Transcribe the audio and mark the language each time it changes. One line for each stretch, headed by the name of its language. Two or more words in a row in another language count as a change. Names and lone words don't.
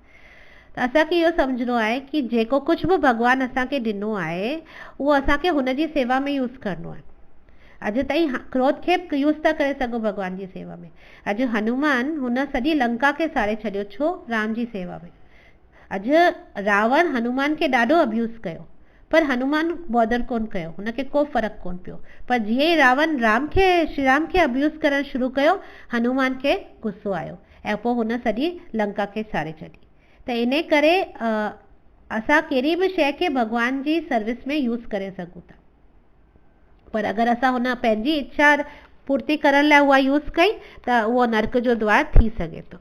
Sindhi: त असांखे इहो सम्झणो आहे कि जेको कुझु बि भॻवानु असांखे ॾिनो आहे उहो असांखे हुनजी सेवा में यूज़ करिणो आहे। अॼु ताईं क्रोध खे यूज़ था करे सघो भॻवान जी सेवा में। अॼु हनुमान हुन सॼी लंका खे साड़े छॾियो, छो? राम जी सेवा में। अॼु रावण हनुमान खे ॾाढो अब्यूज़ कयो, पर हनुमान बॉदर कोन कयो, हुनखे को फ़र्क़ु कोन पियो। पर जीअं ई रावण श्री राम खे अब्यूज़ करणु शुरू कयो, हनुमान खे गुस्सो आयो ऐं पोइ हुन सॼी लंका खे साड़े छॾी। त इन करे असां कहिड़ी बि शइ खे भॻवान जी सर्विस में यूज़ करे सघूं था, पर अगरि असां हुन पंहिंजी इच्छा पूर्ति करण लाइ उहा यूज़ कई त उहो नर्क जो द्वार थी सघे थो।